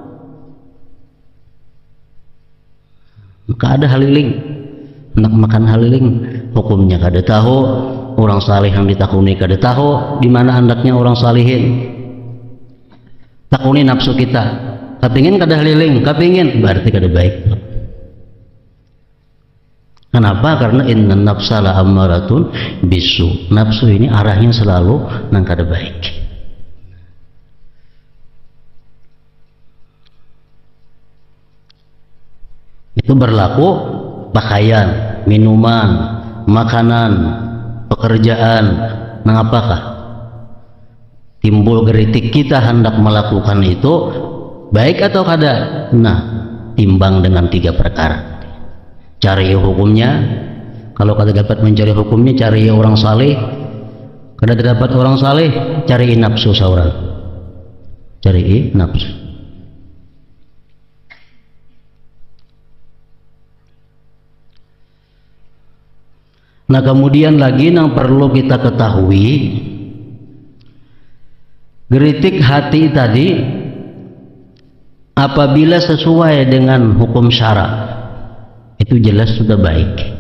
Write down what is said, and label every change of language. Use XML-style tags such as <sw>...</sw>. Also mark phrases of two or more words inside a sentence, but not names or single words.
<bjn>Maka ada haliling, hendak makan haliling, hukumnya kada tahu, orang saleh yang ditakuni kada tahu di mana hendaknya orang salihin. Takuni nafsu kita, kepingin kada haliling, kepingin, berarti kada baik. Kenapa?</bjn> <ar>Karena إن النفس لأمارة بالسوء.</ar> <bjn>Nafsu ini arahnya selalu nang kada baik. Itu berlaku pakaian, minuman, makanan, pekerjaan. Nah, apakah timbul geritik kita hendak melakukan itu baik atau kada? Nah, timbang dengan 3 perkara. Cari hukumnya. Kalau kada dapat mencari hukumnya, cari orang saleh. Kada dapat orang saleh, cari nafsu seorang. Cari nafsu. Nah, kemudian lagi yang perlu kita ketahui, geritik hati tadi apabila sesuai dengan hukum syara itu jelas sudah baik.</bjn>